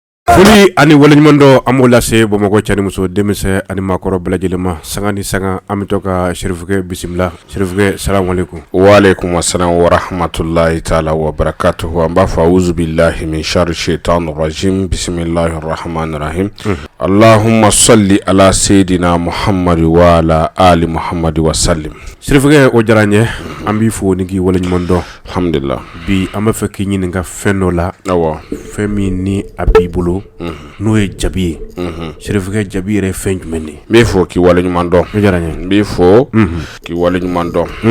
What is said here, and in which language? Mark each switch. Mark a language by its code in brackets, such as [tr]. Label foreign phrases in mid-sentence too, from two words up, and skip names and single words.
[bm] Foli ani waleɲumandɔ an b'o lase Bamakɔ cɛ ni muso denmisɛn ani maakɔrɔ bɛɛ lajɛlen ma sanga ni sanga an bɛ to ka Serifukɛ bisimila. [ar] Serifukɛ سلام عليكم. وعليكم السلام ورحمة الله تعالى وبركاته. An b'a fɔ أعوذ بالله من شر الشيطان الرجيم بسم الله الرحمن الرحيم. اللهم صل على سيدنا محمد وعلى آل محمد وسلم. [bm] Serifukɛ o diyara n ye an b'i fo ni k'i waleɲumandɔ. [ar] Alhamdulillah. [bm] Bi an bɛ fɛ k'i ɲininka fɛn dɔ la. Awɔ. Fɛn min ni a b'i bolo n'o ye jabi ye. Serifukɛ jabi yɛrɛ ye fɛn jumɛn de ye? N b'i fo k'i waleɲumandɔ. O diyara n ye. N b'i fo k'i waleɲumandɔ.